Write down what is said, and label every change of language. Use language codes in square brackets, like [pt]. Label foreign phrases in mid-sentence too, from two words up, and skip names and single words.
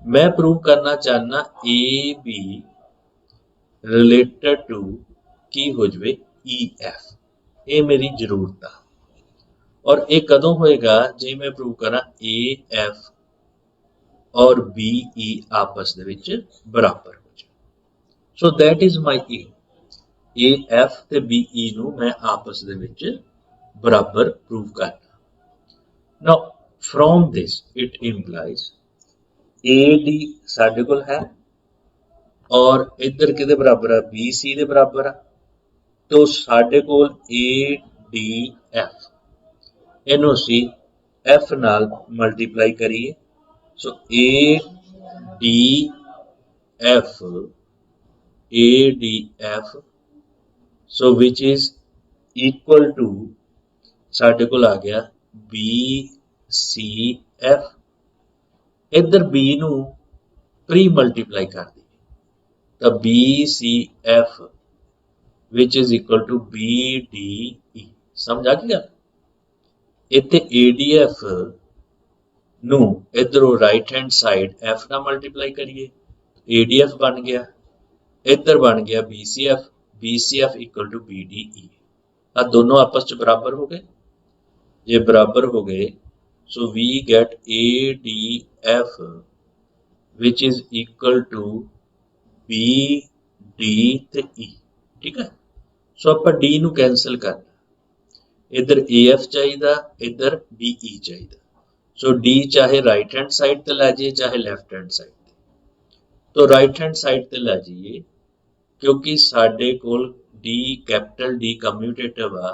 [hi] मैं प्रूव करना चाहना ए बी [en] related to [hi] की हो जाए ई एफ, ये मेरी जरूरत है। [pa] ਔਰ ਇਹ ਕਦੋਂ ਹੋਏਗਾ ਜੇ ਮੈਂ ਪ੍ਰੂਵ ਕਰਾਂ ਏ ਐਫ ਔਰ ਬੀ ਈ ਆਪਸ ਦੇ ਵਿਚ ਬਰਾਬਰ ਹੋ ਜਾਏ। [en] so that is my A, [pa] ਏ ਐਫ ਤੇ ਬੀ ਈ ਨੂੰ ਮੈਂ ਆਪਸ ਦੇ ਵਿਚ ਬਰਾਬਰ ਪ੍ਰੂਵ ਕਰਨਾ। [en] Now from this it implies AD [pa] ਸਾਡੇ ਕੋਲ ਹੈ ਔਰ ਇਧਰ ਕਿਦੇ ਬਰਾਬਰ ਹੈ, BC ਦੇ ਬਰਾਬਰ ਹੈ। ਤੋ ਸਾਡੇ ਕੋਲ ADF, ਇਨੂੰ ਅਸੀਂ F ਨਾਲ ਮਲਟੀਪਲਾਈ ਕਰੀਏ। [en] so ADF so which is equal to [pa] ਸਾਡੇ ਕੋਲ ਆ ਗਿਆ BCF, ਇਧਰ B ਨੂੰ [en] pre multiply [pa] ਕਰ ਦੀ ਤੋ BCF [en] which is equal to BDE. [pa] ਸਮਝ ਆ ਗਿਆ? ਇੱਥੇ ADF ਨੂੰ ਇਧਰੋਂ [en] right hand side [pa] F ਨਾ ਮਲਟੀਪਲਾਈ ਕਰੀਏ, ADF ਬਣ ਗਿਆ, ਇਧਰ ਬਣ ਗਿਆ BCF, BCF [en] equal to BDE. [pa] ਆ ਦੋਨੋਂ ਆਪਸ ਚ ਬਰਾਬਰ ਹੋ ਗਏ। ਇਹ ਬਰਾਬਰ ਹੋ ਗਏ [en] so we get ADF which is equal to [pa] ਬੀ ਡੀ ਤੇ ਈ। ਠੀਕ ਹੈ, ਸੋ ਆਪ ਡੀ ਨੂੰ ਕੈਂਸਲ ਕਰਨਾ, ਇਧਰ ਏ ਐਫ ਚਾਹੀਦਾ, ਇਧਰ ਬੀ ਈ ਚਾਹੀਦਾ। ਸੋ ਡੀ ਚਾਹੇ [en] right hand side [pa] ਤੇ ਲੈ ਜਾਈਏ ਚਾਹੇ [en] left hand side [pa] ਤੇ, ਤੋ [en] right hand side [pa] ਤੇ ਲੈ ਜਾਈਏ ਕਿਉਂਕਿ ਸਾਡੇ ਕੋਲ ਡੀ [en] capital D commutative [pa] ਆ।